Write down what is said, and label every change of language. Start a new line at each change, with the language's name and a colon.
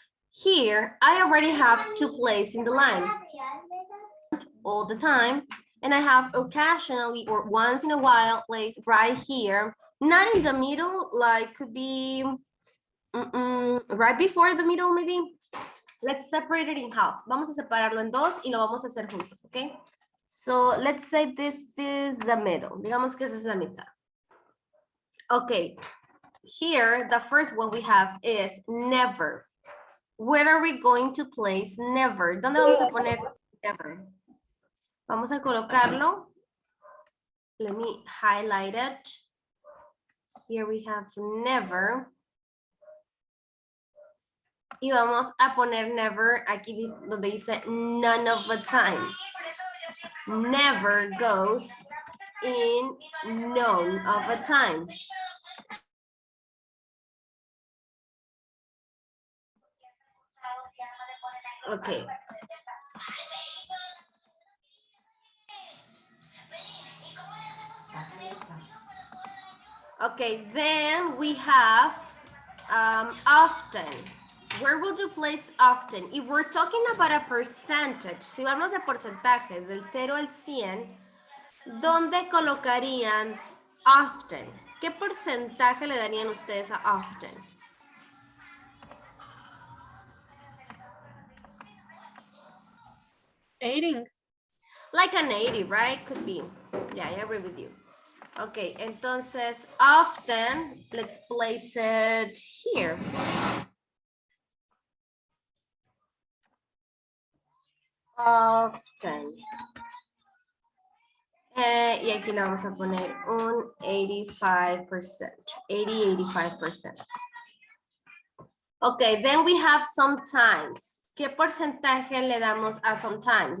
English: Here, I already have two places in the line. All the time, and I have occasionally or once in a while place right here, not in the middle, like could be right before the middle maybe. Let's separate it in half.
Spanish: Vamos a separarlo en dos y lo vamos a hacer juntos, okay?
English: So let's say this is the middle.
Spanish: Digamos que esa es la mitad.
English: Okay, here the first one we have is never. Where are we going to place never?
Spanish: ¿Dónde vamos a poner never? Vamos a colocarlo.
English: Let me highlight it. Here we have never.
Spanish: Y vamos a poner never aquí donde dice
English: none of the time. Never goes in none of the time. Okay. Okay, then we have often. Where would you place often? If we're talking about a percentage,
Spanish: si hablamos de porcentajes del 0 al 100, ¿dónde colocarían often? ¿Qué porcentaje le darían ustedes a often? Aiding.
English: Like an 80, right? Could be. Yeah, I agree with you. Okay, entonces often, let's place it here. Often.
Spanish: Y aquí le vamos a poner un 85%, 85%.
English: Okay, then we have sometimes.
Spanish: ¿Qué porcentaje le damos a sometimes?